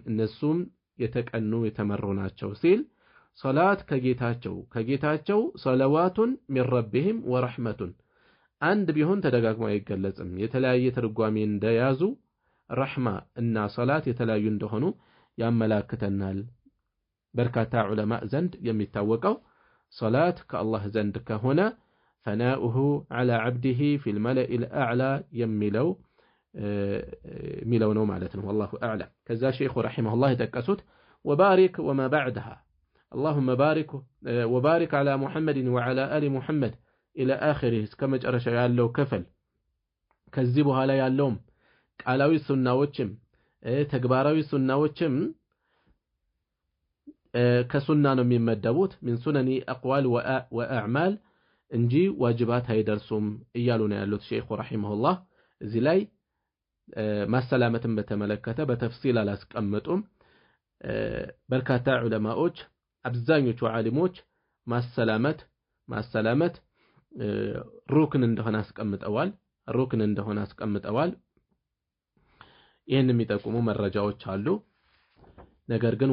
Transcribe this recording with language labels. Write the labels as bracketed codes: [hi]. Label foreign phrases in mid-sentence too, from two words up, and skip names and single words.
[am] እነሱም የተቀኑ የተመሩ ናቸው ሲል ሶላት ከጌታቸው [ar] صلوات من ربهم ورحمة [am] አንድ ቢሆን ተደጋግሞ አይገለጽም። የተለያየ ትርጓሜ እንደያዙ ረህማ እና ሶላት የተለያዩ እንደሆኑ ያመላክተናል። በርካታ ዑለማ ዘንድ የሚታወቀው ሶላት ከአላህ ዘንድ ከሆነ [ar] فثناؤه على عبده في الملإ الأعلى [am] የሚለው ነው ማለት ነው። [ar] والله أعلم። [am] ከዛ ሼኹ ረሒመሁላህ የጠቀሱት [ar] وبارك وما بعدها اللهم وبارك على محمد وعلى آل محمد إلى آخره [am] እስከ መጨረሻ ያለው ክፍል ከዚህ በኋላ ያለውም ቃላዊ ሱናዎችም ተግባራዊ ሱናዎችም ከሱና ነው የሚመደቡት [ar] من سنن أقوال وأعمال [am] እንጂ ዋጅባት አይደርሱም እያሉ ነው ያሉት ሼኹ ረሒመሁላህ። እዚህ ላይ ማሰላመትን በተመለከተ በተፍሲል አላስቀመጡም። በርካታ ዑለማዎች አብዛኞቹ ዓሊሞች ማሰላመት ሩክን እንደሆነ አስቀምጠዋል። ይህን የሚጠቁሙ መረጃዎች አሉ። ነገር ግን